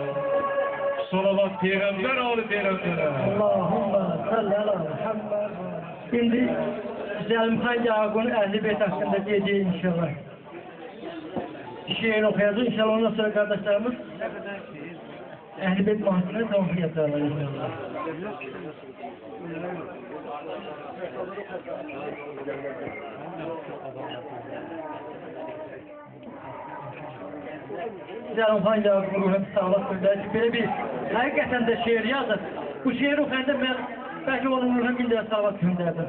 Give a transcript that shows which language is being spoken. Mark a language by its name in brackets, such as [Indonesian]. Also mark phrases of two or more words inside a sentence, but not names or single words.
[Turkish] Salavat Peygamber oğlu Peygamber'e. [Arabic] اللهم صل على محمد. [Turkish] Şimdi Zəlimxan Yaqub'un Əhl-i Beyt hakkında diyeceği inşallah. Şiir okuyacağız inşallah, ondan sonra kardeşlerimiz Əhl-i Beyt mahsulüne devam yaparlar inşallah. [Azerbaijani] Zəlimxan Yaqub'un ruhuna sağlıq söyləyir ki, belə bir həqiqətən də şiir yazır. Bu şiir oxuyanda mən belki onun ruhuna bir də sağlıq göndərdim.